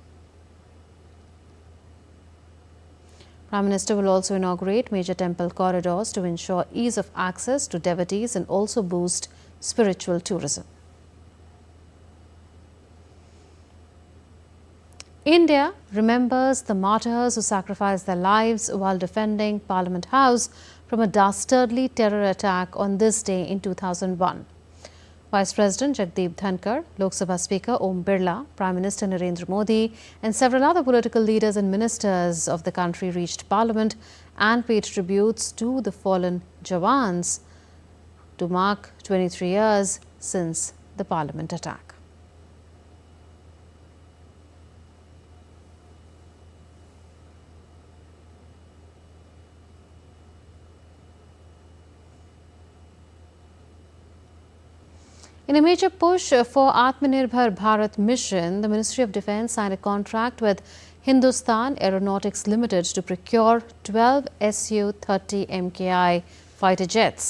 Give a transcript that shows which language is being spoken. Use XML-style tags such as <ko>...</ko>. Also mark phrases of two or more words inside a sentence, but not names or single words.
<en>Prime Minister will also inaugurate major temple corridors to ensure ease of access to devotees and also boost spiritual tourism. India remembers the martyrs who sacrificed their lives while defending Parliament House from a dastardly terror attack on this day in 2001. Vice President Jagdeep Dhankar, Lok Sabha Speaker Om Birla, Prime Minister Narendra Modi and several other political leaders and ministers of the country reached Parliament and paid tributes to the fallen Jawans to mark 23 years since the Parliament attack. In a major push for Atmanirbhar Bharat mission, the Ministry of Defence signed a contract with Hindustan Aeronautics Limited to procure 12 Su-30 MKI fighter jets.</en>